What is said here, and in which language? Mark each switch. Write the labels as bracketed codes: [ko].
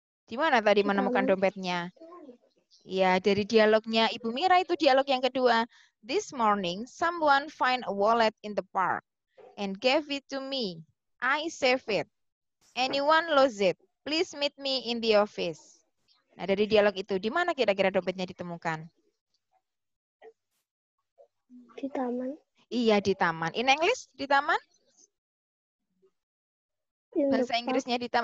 [id] Di mana tadi menemukan dompetnya? Ya, dari dialognya Ibu Mira itu dialog yang kedua. [en] This morning, someone find a wallet in the park and gave it to me. I save it. Anyone lose it? Please meet me in the office. [id] Nah, dari dialog itu, di mana kira-kira dompetnya ditemukan? Di taman. Iya, di taman. [en] In English, [id] di taman? Bahasa Inggrisnya di taman.